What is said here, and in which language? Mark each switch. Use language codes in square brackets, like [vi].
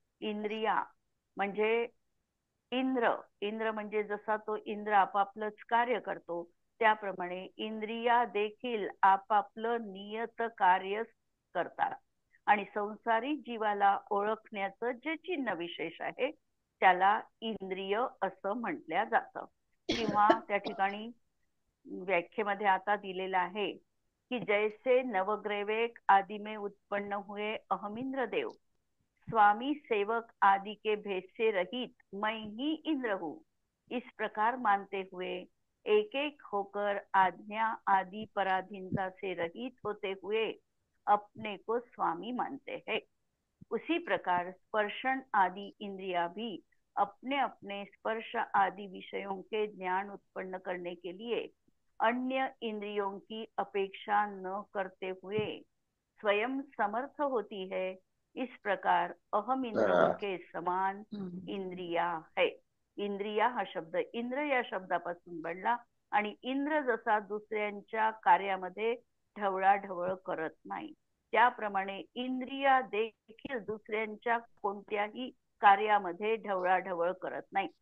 [mr] इंद्रिया म्हणजे इंद्र म्हणजे जसा तो इंद्र आपापलंच कार्य करतो, त्याप्रमाणे इंद्रिया देखील आपापलं नियत कार्य करतात. आणि संसारी जीवाला ओळखण्याचं जे चिन्ह विशेष आहे त्याला इंद्रिय असं म्हटल्या जातं. किंवा त्या ठिकाणी व्याख्येमध्ये आता दिलेलं आहे कि [hi] जैसे नवग्रैवेक आदि में उत्पन्न हुए अहमिंद्र देव, स्वामी सेवक आदि के भेद से रहित मैं ही इंद्र हूँ, इस प्रकार मानते हुए एक एक होकर आज्ञा आदि पराधीनता से रहित होते हुए अपने को स्वामी मानते हैं। उसी प्रकार स्पर्शन आदि इंद्रिया भी अपने अपने स्पर्श आदि विषयों के ज्ञान उत्पन्न करने के लिए अन्य इंद्रियों की अपेक्षा न करते हुए स्वयं समर्थ होती है। इस प्रकार अहम इंद्र के समान इंद्रिया है. [mr] इंद्रिया हा शब्द इंद्र या शब्दापासून बनला. आणि इंद्र जसा दुसऱ्यांच्या कार्यामध्ये ढवळाढवळ करत नाही, त्याप्रमाणे इंद्रिया देखील दुसऱ्यांच्या कोणत्याही कार्यामध्ये ढवळाढवळ करत नाही.